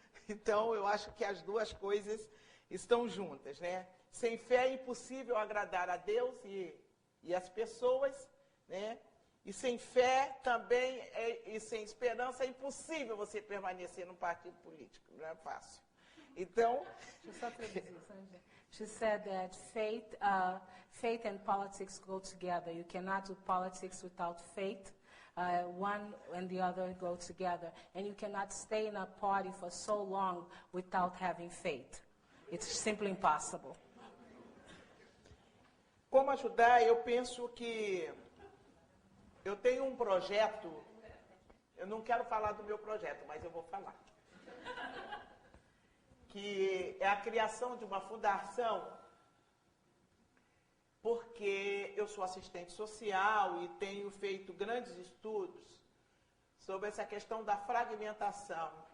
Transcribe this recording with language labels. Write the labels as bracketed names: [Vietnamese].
[Portuguese] Então, eu acho que as duas coisas estão juntas, né? Sem fé é impossível agradar a Deus e as pessoas, né? E sem fé também, e sem esperança, é impossível você permanecer num partido político. Não é fácil. Então... Deixa eu só traduzir, Sandra. [English] She said that faith and politics go together. You cannot do politics without faith. One and the other go together. And you cannot stay in a party for so long without having faith. It's simply impossible. [Portuguese] Como ajudar? Eu penso que eu tenho um projeto, eu não quero falar do meu projeto, mas eu vou falar. Que é a criação de uma fundação, porque eu sou assistente social e tenho feito grandes estudos sobre essa questão da fragmentação.